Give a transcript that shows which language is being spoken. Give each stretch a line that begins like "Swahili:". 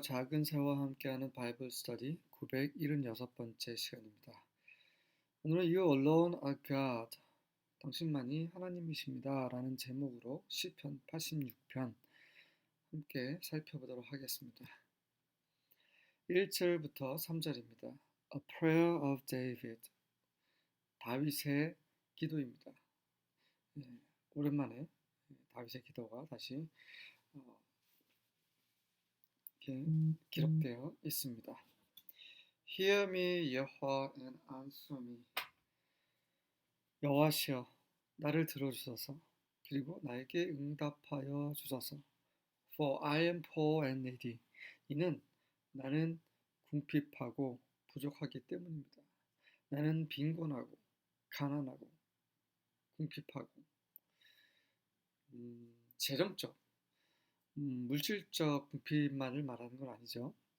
Korean: 작은 새와 함께하는 바이블 스터디 976번째 시간입니다. 오늘은
English: You alone are God,
Korean: 당신만이 하나님이십니다 라는 제목으로 시편 86편 함께 살펴보도록 하겠습니다. 1절부터 3절입니다.
English: A prayer of David,
Korean: 다윗의 기도입니다. 오랜만에 다윗의 기도가 다시 이렇게 기록되어 있습니다.
English: Hear me, 여호와, and answer me.
Korean: 여호와시여, 나를 들어주소서. 그리고 나에게 응답하여 주소서.
English: For I am poor and needy.
Korean: 이는 나는 궁핍하고 부족하기 때문입니다. 나는 빈곤하고 가난하고 궁핍하고 재정적, 물질적 궁핍만을 말하는 건 아니죠.